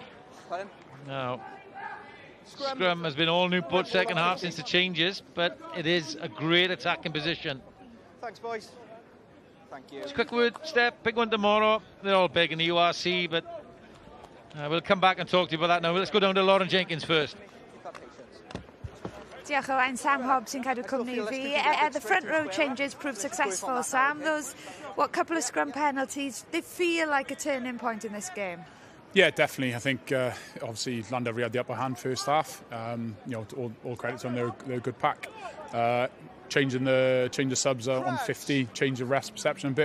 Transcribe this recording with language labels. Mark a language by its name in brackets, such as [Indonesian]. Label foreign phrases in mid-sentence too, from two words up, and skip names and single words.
[English] Now, scrum has been all Newport second half since the changes, but it is a great attacking position. Thanks, boys. Thank you. Just a quick word, Step, big one tomorrow. They're all big in the URC, but we'll come back and talk to you about that now. Let's go down to Lauren Jenkins first. [Welsh] Diolch Owain. Sam Hobbs yn cadw cwmni fi. [English] The front row changes proved successful, Sam. Those, couple of scrum penalties, they feel like a turning point in this game. Yeah, definitely. I think obviously Llandovery had the upper hand first half. You know, all credit to them, they're a good pack. Change the subs on 50, change the rest perception a bit.